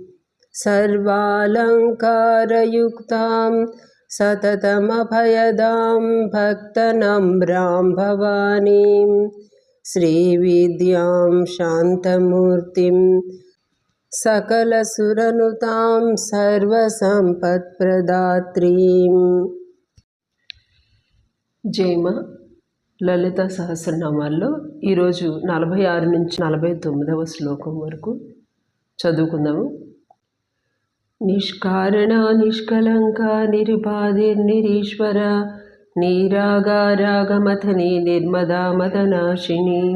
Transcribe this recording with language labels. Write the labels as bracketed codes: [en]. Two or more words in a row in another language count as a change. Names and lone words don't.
[sa] सर्वालङ्कारयुक्तां सततमभयदां भक्तनम्रां भवानीं श्रीविद्यां शान्तमूर्तिं सकलसुरनुतां सर्वसम्पत्प्रदात्रीं। [te] జైమ లలిత సహస్రనామాల్లో ఈరోజు 46 నుంచి 49వ శ్లోకం వరకు చదువుకుందాము. [sa] నిష్కారణ నిష్కలంక నిరుపాధిర్నిరీశ్వర నీరాగారాగమథని నిర్మదా మదనాశిని.